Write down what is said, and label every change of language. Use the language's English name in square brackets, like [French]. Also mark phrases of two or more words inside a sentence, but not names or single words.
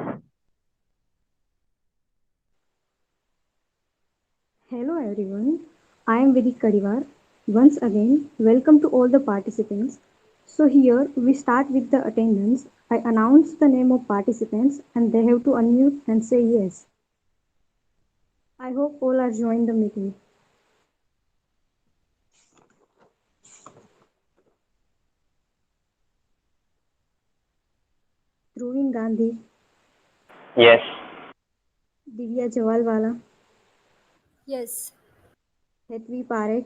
[English] Hello everyone, I am Vidhi Kadivar. Once again, welcome to all the participants. So here we start with the attendance. I announce the name of participants and they have to unmute and say yes. I hope all are joined the meeting. Dhruvin Gandhi, Yes. Divya Jawalwala, Yes. Hetvi Parekh,